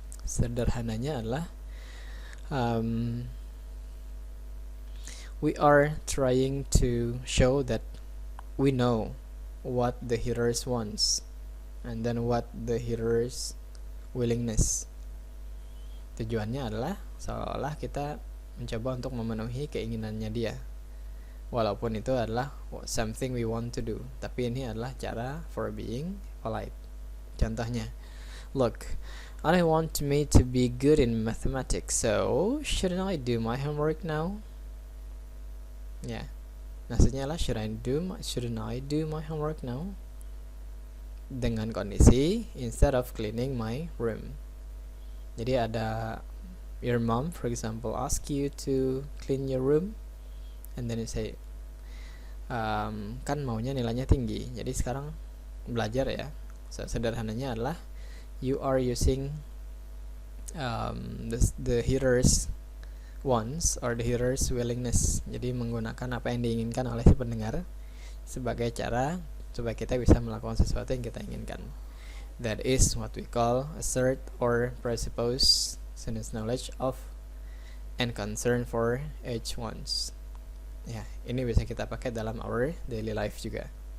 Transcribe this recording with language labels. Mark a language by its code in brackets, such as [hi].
[id] Sederhananya adalah [en] we are trying to show that we know what the hearers wants, and then what the hearers willingness. [id] Tujuannya adalah seolah-olah kita mencoba untuk memenuhi keinginannya dia, walaupun itu adalah [en] something we want to do, [id] tapi ini adalah cara [en] for being polite. [id] Contohnya, [en] look, I want me to be good in mathematics, so shouldn't I do my homework now? [id] Ya, maksudnya lah [en] shouldn't I do my homework now? [id] Dengan kondisi [en] instead of cleaning my room. [id] Jadi ada [en] your mom, for example, ask you to clean your room, and then you say, [id] kan maunya nilainya tinggi, jadi sekarang belajar ya. Sederhananya adalah [en] you are using the hearer's wants or the hearer's willingness. [id] Jadi menggunakan apa yang diinginkan oleh si pendengar sebagai cara supaya kita bisa melakukan sesuatu yang kita inginkan. [en] That is what we call assert or presuppose students' knowledge of and concern for each ones. [id] Ya, ini bisa kita pakai dalam [en] our daily life [id] juga.